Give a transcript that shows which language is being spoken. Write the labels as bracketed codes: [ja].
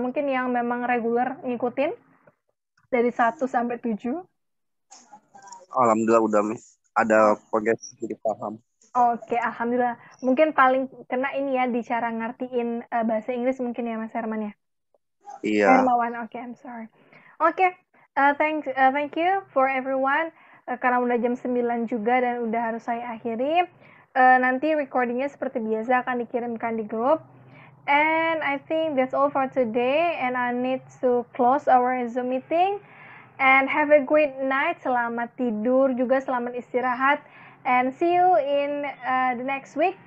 [id] Mungkin yang memang reguler ngikutin dari 1 sampai 7? Alhamdulillah udah Miss. Ada progres jadi paham. Oke, alhamdulillah. Mungkin paling kena ini ya di cara ngertiin bahasa Inggris mungkin ya Mas Herman ya? Iya. [en] Hermawan, oke, I'm sorry. Oke, thank you for everyone. [id] Karena udah jam 9 juga dan udah harus saya akhiri. Nanti recordingnya seperti biasa akan dikirimkan di grup. [en] And I think that's all for today. And I need to close our Zoom meeting. And have a great night. [id] Selamat tidur juga, selamat istirahat. [en] And see you in the next week.